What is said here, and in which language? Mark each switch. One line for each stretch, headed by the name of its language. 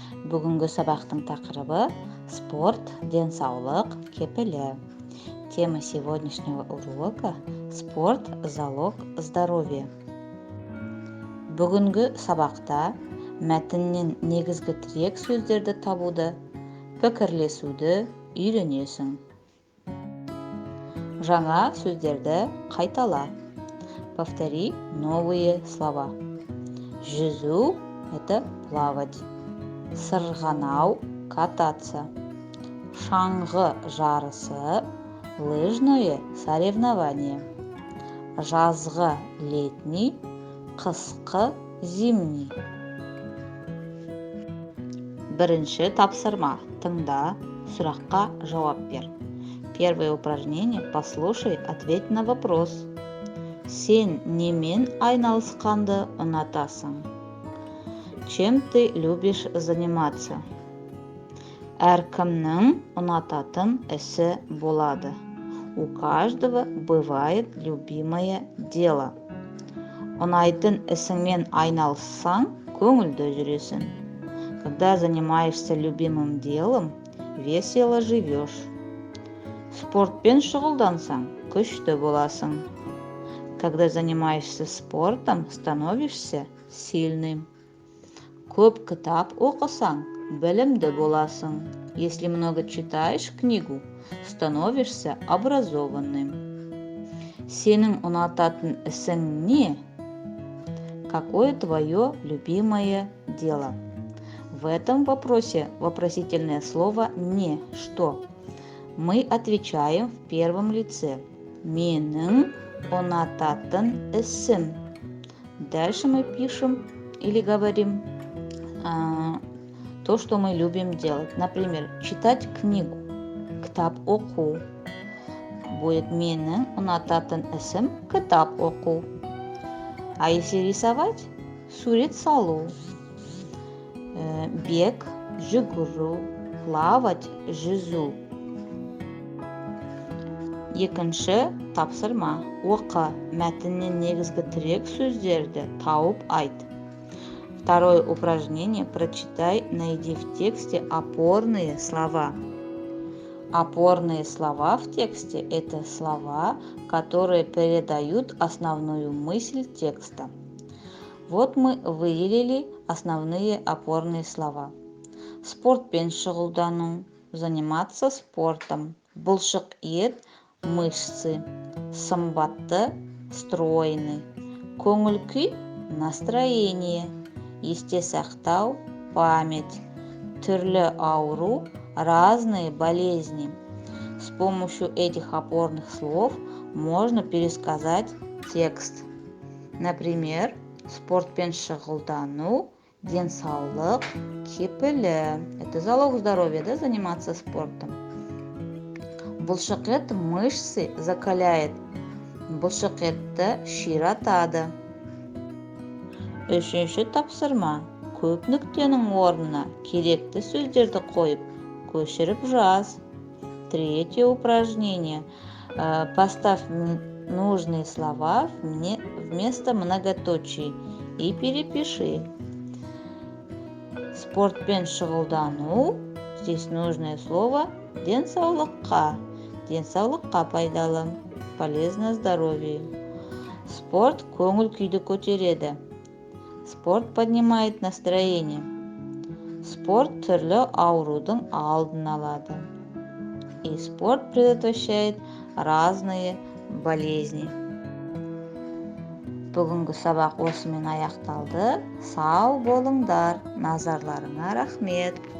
Kazakh: Бүгінгі сабақтың тақырыбы спорт, денсаулық, кепілі.
Russian: Тема сегодняшнего урока – спорт, залог здоровья.
Kazakh: Бүгінгі сабақта мәтіннен негізгі тірек сөздерді табуды, пікірлесуді үйренесің. Жаңа сөздерді қайтала.
Russian: Повтори новые слова. Жүзу – это плавать. Сырғанау – кататься.
Kazakh: Шаңғы жарысы –
Russian: лыжное соревнование.
Kazakh: Жазғы – летний, қысқы – зимний. Бірінші тапсырма. Тыңда, сұраққа жауап бер.
Russian: Первое упражнение. Послушай, ответь на вопрос.
Kazakh: Сен немен айналысқанды ұнатасың?
Russian: Чем ты любишь заниматься?
Kazakh: Әркімнің ұнататын ісі болады.
Russian: У каждого бывает любимое дело.
Kazakh: Ұнайтын ісіңмен айналыссаң, көңілді жүресің.
Russian: Когда занимаешься любимым делом, весело живешь.
Kazakh: Спортпен шұғылдансаң, күшті боласың.
Russian: Когда занимаешься спортом, становишься сильным.
Kazakh: Көп кітап оқысаң, білімді боласың.
Russian: Если много читаешь книгу, становишься образованным.
Kazakh: Сенің ұнататын ісің не?
Russian: Какое твое любимое дело? В этом вопросе вопросительное слово «не» – «что». Мы отвечаем в первом лице.
Kazakh: Менің ұнататын ісім.
Russian: Дальше мы пишем или говорим то, что мы любим делать. Например, читать книгу.
Kazakh: Кітап оқу. Будет менің ұнататын ісім кітап оқу.
Russian: А если рисовать,
Kazakh: сурет салу.
Russian: Бег, жүгіру, плавать, жүзу.
Kazakh: Екінші тапсырма. Оқы, мәтіннен негізгі тірек сөздерді тауып айт.
Russian: Второе упражнение. Прочитай, найди в тексте опорные слова. Опорные слова в тексте – это слова, которые передают основную мысль текста. Вот мы выделили основные опорные слова.
Kazakh: Спортпен шұғылдану,
Russian: заниматься спортом.
Kazakh: Бұлшық ет, мышцы. Сымбатты, стройный. Көңіл күй, настроение. Есте сақтау, память. Түрлі ауру,
Russian: разные болезни. С помощью этих опорных слов можно пересказать текст.
Kazakh: Например, спортпен шұғылдану, денсаулық, кепілі.
Russian: Это залог здоровья, да, заниматься спортом.
Kazakh: Бұлшық ет
Russian: мышцы закаляет.
Kazakh: Бұлшық етті ширатады. Үшінші тапсырма. Көп нүктенің орнына керекті сөздерді қойып, көшіріп жаз.
Russian: Третье упражнение. Поставь нужные слова вместо многоточий и перепиши.
Kazakh: Спортпен шұғылдану.
Russian: Здесь нужное слово денсаулыққа.
Kazakh: Денсаулыққа пайдалы.
Russian: Полезно здоровью.
Kazakh: Спорт көңіл күйді көтереді.
Russian: Спорт поднимает настроение.
Kazakh: Спорт түрлі аурудың алдын алады.
Russian: И спорт предотвращает разные болезни.
Kazakh: Бүгінгі сабақ осымен аяқталды. Сау болыңдар. Назарларыңа рахмет.